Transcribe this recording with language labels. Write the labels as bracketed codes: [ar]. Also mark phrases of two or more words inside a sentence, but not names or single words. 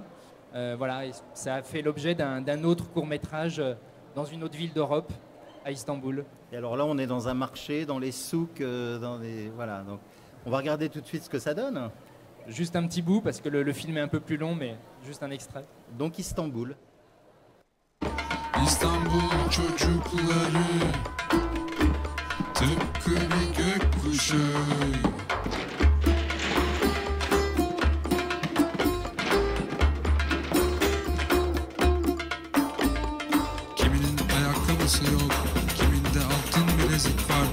[fr] Voilà, et ça a fait l'objet d'un autre court-métrage dans une autre ville d'Europe, à Istanbul. Et alors là, on est dans un marché, dans les souks, voilà. Donc, on va regarder tout de suite ce que ça donne. Juste un petit bout, parce que le film est un peu plus long, mais juste un extrait. Donc Istanbul. [tr] İstanbul çocukları tıpkı bir gökkuşağı. Kiminin ayakkabısı yok, kiminde altın bilezik var.